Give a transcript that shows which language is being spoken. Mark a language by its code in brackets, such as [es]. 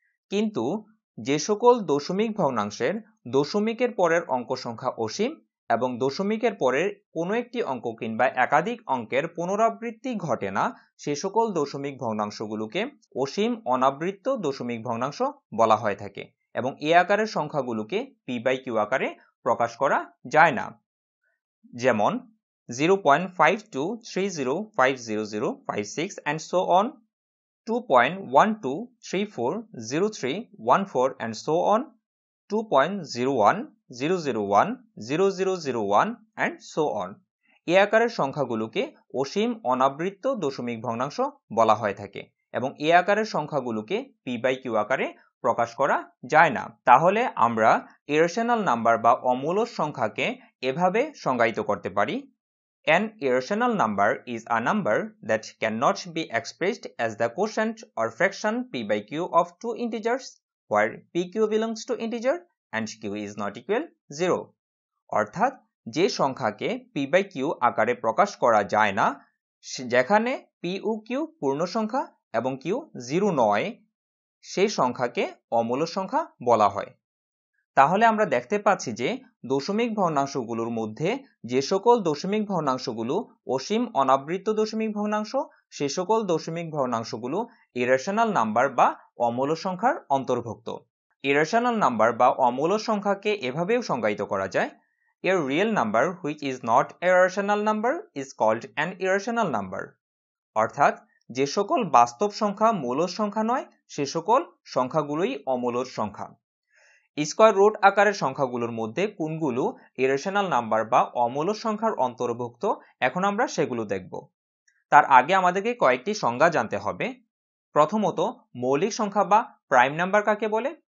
[bn] কিন্তু যে সকল দশমিক ভগ্নাংশের দশমিকের পরের অঙ্ক সংখ্যা অসীম এবং দশমিকের পরের কোনো একটি অঙ্ক কিংবা একাধিক অঙ্কের পুনরাবৃত্তি ঘটে না সে সকল দশমিক ভগ্নাংশগুলোকে অসীম অনাবৃত দশমিক ভগ্নাংশ বলা হয়ে থাকে এবং এই আকারের সংখ্যাগুলোকে p/q আকারে প্রকাশ করা যায় না। [en] যেমন 0.5230500056 and so on, 2.12340314 and so on, 2.0100100001 and so on. [bn] এই আকারের সংখ্যাগুলোকে অসীম অনাবৃত দশমিক ভগ্নাংশ বলা হয়ে থাকে এবং এই আকারের সংখ্যাগুলোকে p/q আকারে প্রকাশ করা যায় না। তাহলে আমরা ইরেশনাল নাম্বার বা অমূলদ সংখ্যাকে এভাবে সংজ্ঞায়িত করতে পারি। [en] An irrational number is a number that cannot be expressed as the quotient or fraction p/q of two integers where pq belongs to integer and q is not equal 0. [bn] অর্থাৎ যে সংখ্যাকে p/q আকারে প্রকাশ করা যায় না যেখানে p ও q পূর্ণ সংখ্যা এবং q 0 নয় সেই সংখ্যাকে অমূলদ সংখ্যা বলা হয়। তাহলে আমরা দেখতে পাচ্ছি যে দশমিক ভগ্নাংশগুলোর মধ্যে যে সকল দশমিক ভগ্নাংশগুলো অসীম অনাবৃত দশমিক ভগ্নাংশ সে সকল দশমিক ভগ্নাংশগুলো ইরেশনাল নাম্বার বা অমূলদ সংখ্যার অন্তর্ভুক্ত। ইরেশনাল নাম্বার বা অমূলদ সংখ্যাকে এভাবেও সংজ্ঞায়িত করা যায়। [en] A real number which is not a rational number is called an irrational number. [bn] অর্থাৎ যে সকল বাস্তব সংখ্যা মূলদ সংখ্যা নয় সে সকল সংখ্যাগুলোই অমূলদ সংখ্যা। স্কয়ার রুট আকারের সংখ্যাগুলোর মধ্যে কোনগুলো ইরেশনাল নাম্বার বা অমূলদ সংখ্যার অন্তর্ভুক্ত এখন আমরা সেগুলো দেখব। তার আগে আমাদেরকে কয়েকটি সংজ্ঞা জানতে হবে। প্রথমত মৌলিক সংখ্যা বা প্রাইম নাম্বার কাকে বলে?